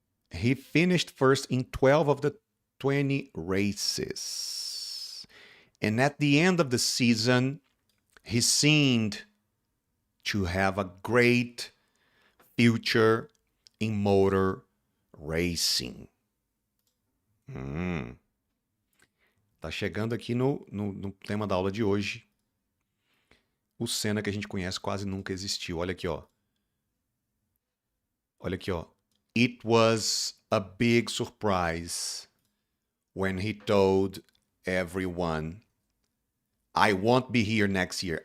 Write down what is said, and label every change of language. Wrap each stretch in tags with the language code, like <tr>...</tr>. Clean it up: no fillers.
<en>He finished first in 12 of the 20 races. And at the end of the season, he seemed to have a great future in motor racing.</en> <pt>Tá chegando aqui no tema da aula de hoje. O SENNA que a gente conhece quase nunca existiu. Olha aqui, ó. Olha aqui, ó.</pt> <en>It was a big surprise when he told everyone, I won't be here next year.</en>